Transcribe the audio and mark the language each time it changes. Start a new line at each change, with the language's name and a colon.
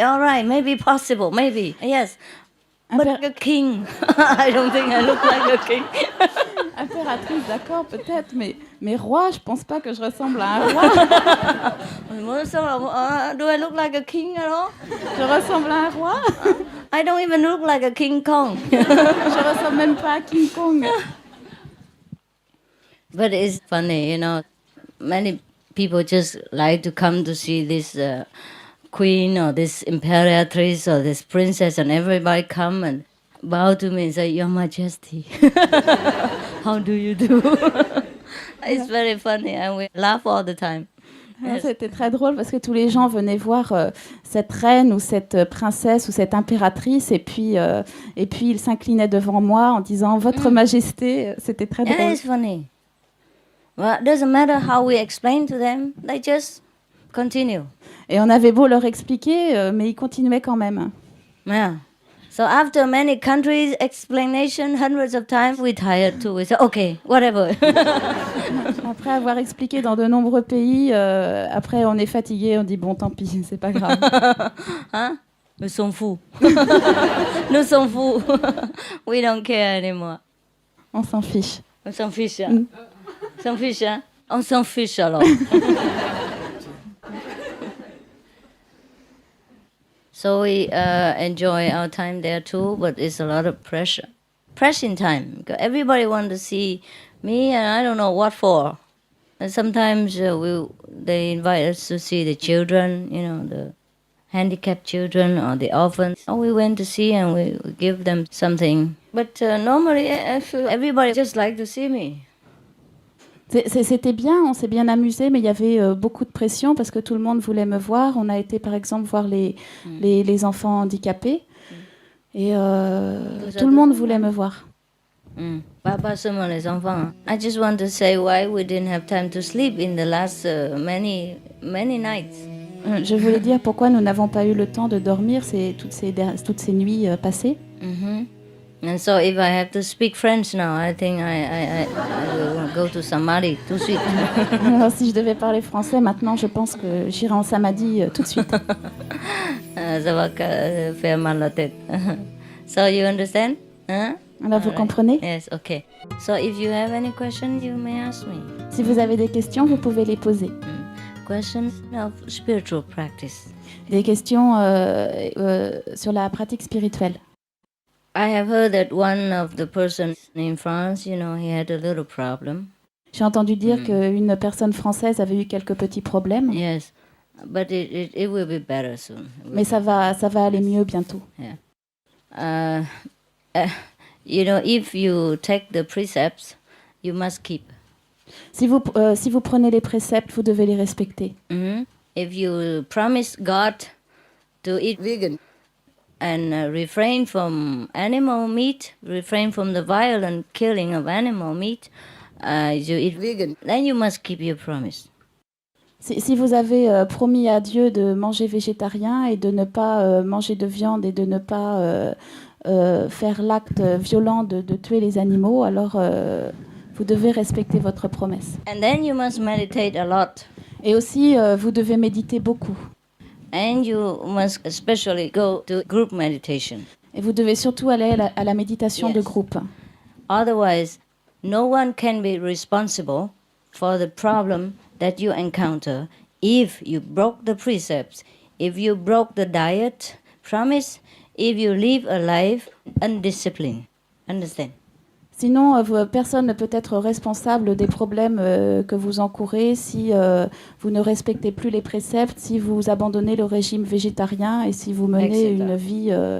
English: All right, maybe possible. Maybe yes. But a king. I don't think I look like a king.
French: Impératrice, d'accord, peut-être, mais roi, je pense pas que je ressemble à un roi.
English: Do I look like a king at all?
French: Je ressemble à un roi.
English: I don't even look like a King Kong.
French: Je ressemble même pas à King Kong.
English: But it's funny, many people just like to come to see this queen or this imperatrice or this princess, and everybody come and bow to me and say, Your Majesty. How do you do? It's very funny and we laugh all the time. Yes.
French: C'était très drôle parce que tous les gens venaient voir cette reine ou cette princesse ou cette impératrice, et puis ils s'inclinaient devant moi en disant Votre Majesté. C'était très drôle.
English: Yeah, it's funny. Well, it doesn't matter how we explain to them, they just continue.
French: Et on avait beau leur expliquer, mais ils continuaient quand même.
English: Yeah. So after many countries explanation, hundreds of times, we tired too. We say, okay, whatever.
French: Après avoir expliqué dans de nombreux pays, après on est fatigué, on dit bon, tant pis, c'est pas grave. Huh? Nous sommes fous. Nous sommes fous.
English: We don't care anymore.
French: On s'en fiche. On s'en fiche. On s'en fiche, hein? On s'en fiche alors.
English: So we enjoy our time there too, but it's a lot of pressure. Pressing time. Because everybody wants to see me, and I don't know what for. And sometimes they invite us to see the children, the handicapped children or the orphans. So we went to see and we give them something. But normally, I feel everybody just like to see me.
French: C'était bien, on s'est bien amusé, mais il y avait beaucoup de pression parce que tout le monde voulait me voir. On a été par exemple voir les enfants handicapés et tout le monde voulait me voir. Pas seulement les enfants.
English: I just want to say why we didn't have time to sleep in the last many nights.
French: Je voulais dire pourquoi nous n'avons pas eu le temps de dormir toutes ces nuits passées.
English: And so if I have to speak French now, I think I will go to Samadhi
French: tout de suite. Alors, si je devais parler français maintenant, je pense que j'irai en Samadhi tout de suite. Ça va faire mal la tête.
English: So you understand? Huh?
French: Alors vous comprenez?
English: Yes, okay. So if you have any questions, you may ask me.
French: Si vous avez des questions, vous pouvez les poser.
English: Questions of spiritual practice.
French: Des questions sur la pratique spirituelle.
English: I have heard that one of the persons in France, he had a little problem.
French: J'ai entendu dire qu'une personne française avait eu quelques petits problèmes.
English: Yes, but it will be better soon.
French: Mais ça va aller mieux bientôt.
English: Yeah. If you take the precepts, you must keep.
French: Si vous prenez les préceptes, vous devez les respecter.
English: If you promise God to eat vegan and refrain from animal meat, refrain from the violent killing of animal meat, you eat vegan, then you must keep your promise.
French: Si vous avez promis à Dieu de manger végétarien et de ne pas manger de viande et de ne pas faire l'acte violent de tuer les animaux, alors vous devez respecter votre promesse.
English: And then you must meditate a lot.
French: Et aussi, vous devez méditer beaucoup.
English: And you must especially go to group meditation.
French: Et vous devez surtout aller à la méditation de groupe.
English: Otherwise, no one can be responsible for the problem that you encounter if you broke the precepts, if you broke the diet promise, if you live a life undisciplined. Understand?
French: Sinon, personne ne peut être responsable des problèmes que vous encourez si vous ne respectez plus les préceptes, si vous abandonnez le régime végétarien et si vous menez une vie